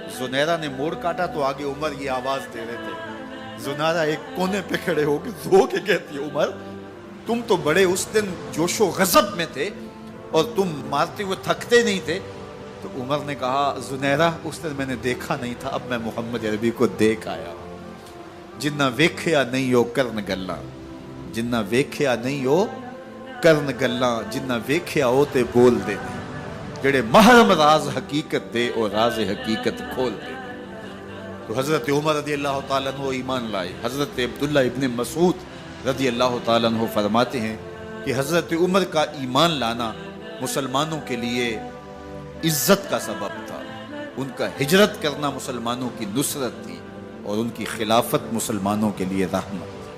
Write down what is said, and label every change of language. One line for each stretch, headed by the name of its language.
Urdu: زنیرہ نے موڑ کاٹا تو آگے عمر یہ آواز دے رہے تھے. زنیرہ ایک کونے پہ کھڑے ہو کے رو کے کہتی ہے عمر تم تو بڑے اس دن جوش و غضب میں تھے اور تم مارتے ہوئے تھکتے نہیں تھے. تو عمر نے کہا زنیرہ اس دن میں نے دیکھا نہیں تھا، اب میں محمد عربی کو دیکھ آیا ہوں.
Punjabi: جنہ ویکھیا نہیں ہو کرن گلاں، جنہ ویکھیا نہیں ہو کرن گلاں، جنہ ویکھیا ہو تے بول دے، جڑے محرم راز حقیقت دے اور راز حقیقت کھول دے.
Urdu: تو حضرت عمر رضی اللہ تعالیٰ عنہ ایمان لائے. حضرت عبداللہ ابن مسعود رضی اللہ تعالیٰ عنہ فرماتے ہیں کہ حضرت عمر کا ایمان لانا مسلمانوں کے لیے عزت کا سبب تھا. ان کا ہجرت کرنا مسلمانوں کی نصرت تھی اور ان کی خلافت مسلمانوں کے لیے رحمت.